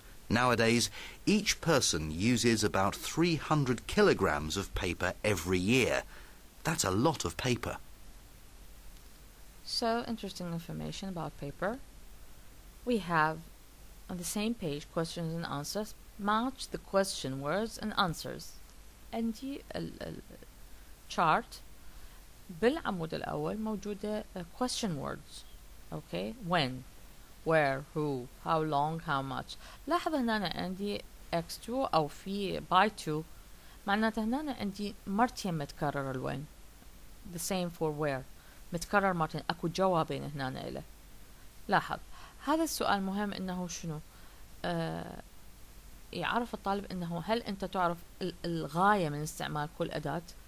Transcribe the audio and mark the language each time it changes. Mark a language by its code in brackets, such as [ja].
[en] Nowadays, each person uses about 300 kilograms of paper every year. That's a lot of paper. So, interesting information about paper. We have on the same page questions and answers. Match the question words and answers. [ar] عندي chart بالعمود الأول موجودة question words. [en] Okay. When, where, who, how long, how much. [ar] لاحظ هنا أنا عندي x2 أو في by 2 معناته هنا أنا عندي مرتين متكرر الوين. [en] The same for where. [ar] متكرر مرتين أكو جوابين هنا إله. لاحظ هذا السؤال مهم إنه شنو يعرف الطالب إنه هل أنت تعرف الغاية من استعمال كل أداة.